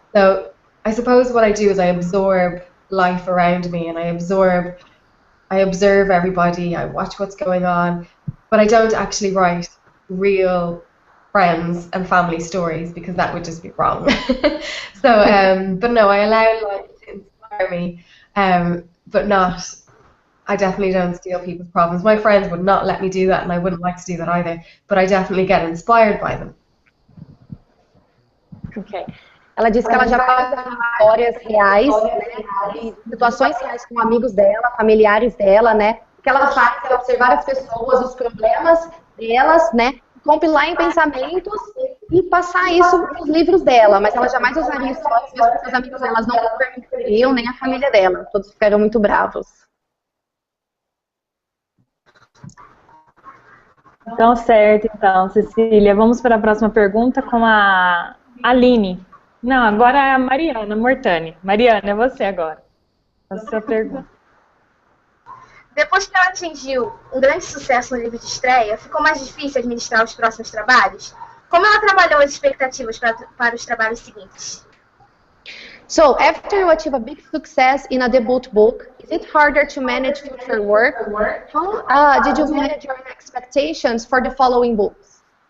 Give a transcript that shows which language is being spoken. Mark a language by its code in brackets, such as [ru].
[en] So I suppose what I do is I absorb life around me, and I observe everybody, I watch what's going on, but I don't actually write real friends and family stories because that would just be wrong. So, but no, I allow life to inspire me, but I definitely don't steal people's problems. My friends would not let me do that, and I wouldn't like to do that either, but I definitely get inspired by them. Okay. [pt] Ela disse que ela já faz histórias reais, né, de situações reais com amigos dela, familiares dela, né? O que ela faz é observar as pessoas, os problemas delas, né? Compilar em pensamentos e passar isso nos livros dela, mas ela jamais usaria histórias, mesmo porque os amigos delas não permitiriam, nem a família dela. Todos ficaram muito bravos. Então, certo, então, Cecília. Vamos para a próxima pergunta com a Aline. Não, agora é a Mariana Mortani. Mariana, é você agora. A sua pergunta. Depois que ela atingiu um grande sucesso no livro de estreia, ficou mais difícil administrar os próximos trabalhos? Como ela trabalhou as expectativas para os trabalhos seguintes? [en] So, after you achieve a big success in a debut book, is it harder to manage future work? How did you manage your expectations for the following books?